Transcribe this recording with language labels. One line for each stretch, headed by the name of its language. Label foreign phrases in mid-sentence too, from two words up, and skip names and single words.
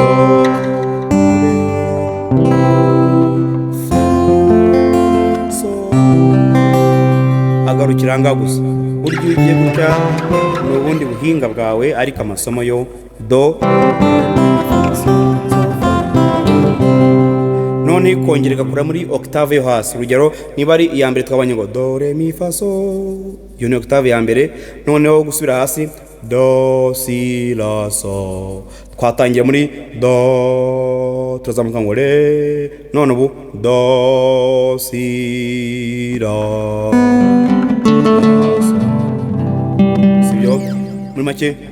Kinyarwanda: agarukira ngaho gusa. Burya iyo ugiye gutya ni ubundi buhinga bwawe, ariko amasomo yo do, none ikongera igakura muri octave yo hasi. Urugero niba ari iya mbere twabonye ngo do re mi fa so, iyo ni octave ya mbere. Noneho gusubira hasi do si la so, twatangiye muri do, turazamuka ngo re, none ubu do si la, sibyo muri make.